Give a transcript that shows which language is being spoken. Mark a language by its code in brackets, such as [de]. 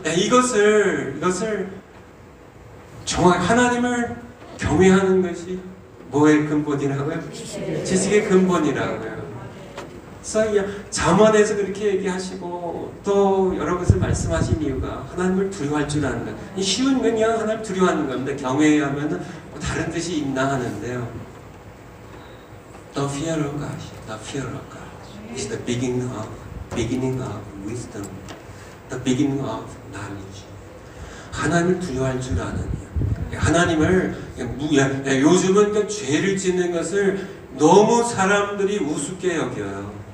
[ko] 이것을 정확히 하나님을 경외하는 것이 뭐의 근본이라고요? 지식의 근본이라고요. 그래서 잠언에서 그렇게 얘기하시고 또 여러 것을 말씀하신 이유가 하나님을 두려워할 줄 아는 것. 쉬운 건 그냥 하나님을 두려워하는 겁니다. 경외하면 뭐 다른 뜻이 있나 하는데요. [en] The fear of God, the fear of God is the beginning of wisdom, the beginning of knowledge. [ko] 하나님을 두려워할 줄 아는 이유. 하나님을 요즘은 죄를 짓는 것을 너무 사람들이 우습게 여겨요.